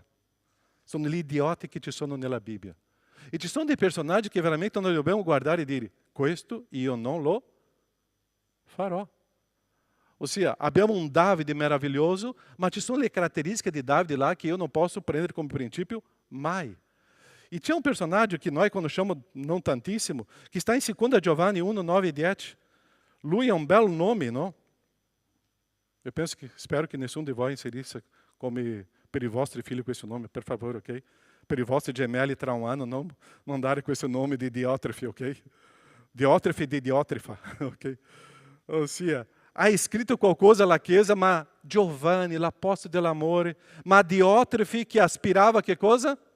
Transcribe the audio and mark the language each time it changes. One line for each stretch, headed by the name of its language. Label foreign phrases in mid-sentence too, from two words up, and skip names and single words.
Italian: Sono gli idioti che ci sono nella Bibbia. E ci sono dei personaggi che veramente noi dobbiamo guardare e dire: questo io non lo farò. Ossia, abbiamo un Davide meraviglioso, ma ci sono le caratteristiche di Davide là che io non posso prendere come principio mai. E c'è un personaggio che noi conosciamo non tantissimo, che
Portuguese: está em
Italian: 2 Giovanni 1, 9 e 10. Lui è un bel nome, não?
Portuguese: Eu espero que
Italian: nessuno di voi inserisse come per i vostri figli questo nome, per favore, ok? Per i vostri gemelli tra un anno non dare questo nome di Diótrefe, ok? Diótrefe di Diótrefa, ok? Ossia, ha scritto qualcosa alla Chiesa, ma Giovanni, l'apostolo dell'amore, ma Diótrefe che aspirava che cosa?